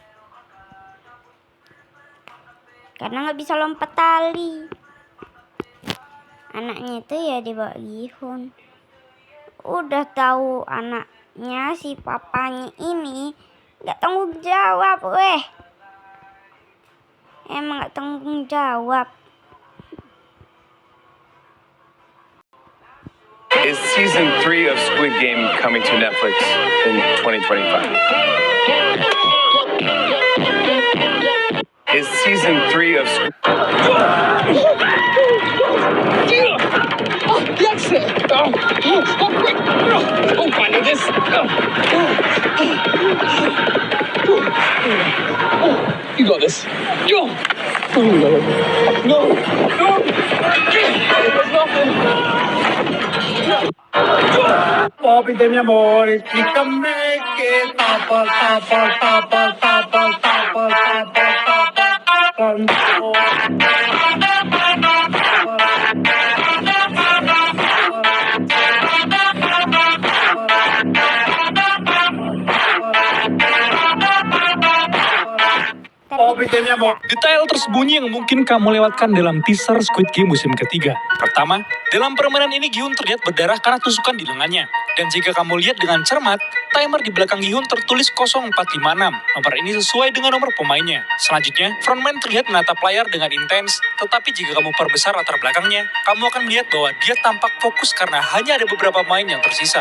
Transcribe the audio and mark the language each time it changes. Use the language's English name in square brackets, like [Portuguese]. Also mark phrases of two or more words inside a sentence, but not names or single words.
[Indonesian] Karena nggak bisa lompat tali. Anaknya itu ya dibawa Gihun. Udah tahu anaknya si papanya ini nggak tanggung jawab, weh. Emang nggak tanggung jawab. [English] Is season 3 of Squid Game coming to Netflix in 2025? Is season 3 of Squid That's it. Quick. Finally this. You got this. No. [Spanish] Papi de mi amor, explícame qué tapa, tapa, tapa, tapa, tapa, tapa, tapa, tanto. Papi de mi amor. [Indonesian] Detail tersembunyi yang mungkin kamu lewatkan dalam teaser Squid Game musim ketiga. Pertama, dalam permainan ini Gihun terlihat berdarah karena tusukan di lengannya. Dan jika kamu lihat dengan cermat, timer di belakang Gihun tertulis 0456. Nomor ini sesuai dengan nomor pemainnya. Selanjutnya, frontman terlihat menatap layar dengan intens, tetapi jika kamu perbesar latar belakangnya, kamu akan melihat bahwa dia tampak fokus karena hanya ada beberapa pemain yang tersisa.